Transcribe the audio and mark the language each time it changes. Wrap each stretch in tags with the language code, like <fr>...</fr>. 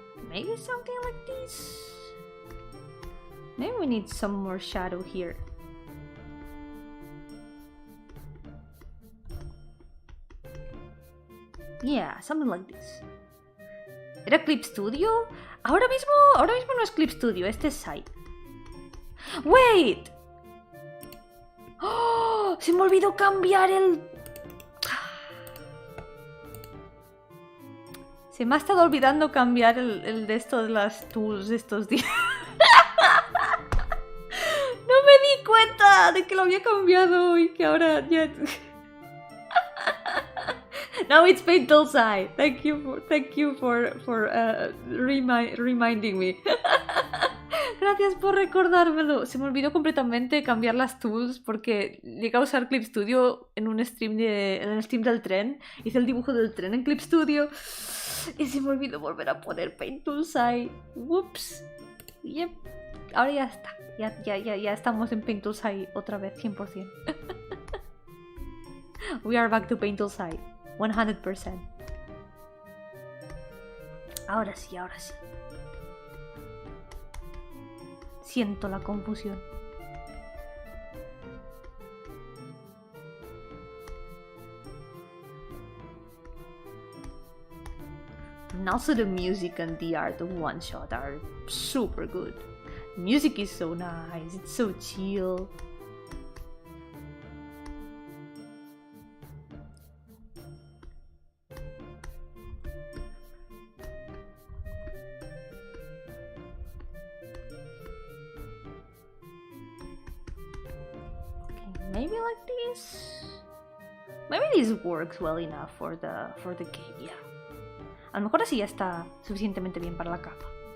<en>Maybe something like this? Maybe we need some more shadow here. Yeah, something like this.</en> <es>¿Era Clip Studio? Ahora mismo no es Clip Studio, este es Sai.</es> <en>¡Wait!</en> <es>¡Oh! Se me olvidó cambiar el... Se me ha estado olvidando cambiar el de esto de las tools de estos días. No me di cuenta de que lo había cambiado y que ahora ya...</es> <en>Now it's Paint Tool Sai. Thank you for reminding me.</en> <es>Gracias por recordármelo. Se me olvidó completamente cambiar las tools porque llegué a usar Clip Studio en un stream en el stream del tren. Hice el dibujo del tren en Clip Studio y se me olvidó volver a poner Paint Tool Sai.</es> <en>Whoops. Yep.</en> <es>Ahora ya está. Ya estamos en Paint Tool Sai otra vez, 100%.</es> <en>We are back to Paint Tool Sai. 100%.</en> <es>Ahora sí. Siento la confusión.</es> <en>And also the music and the art of One Shot are super good. Music is so nice, it's so chill. Maybe like this. Maybe this works well enough for the cape, yeah.</en> <es>A lo mejor así ya está suficientemente bien para la capa.</es>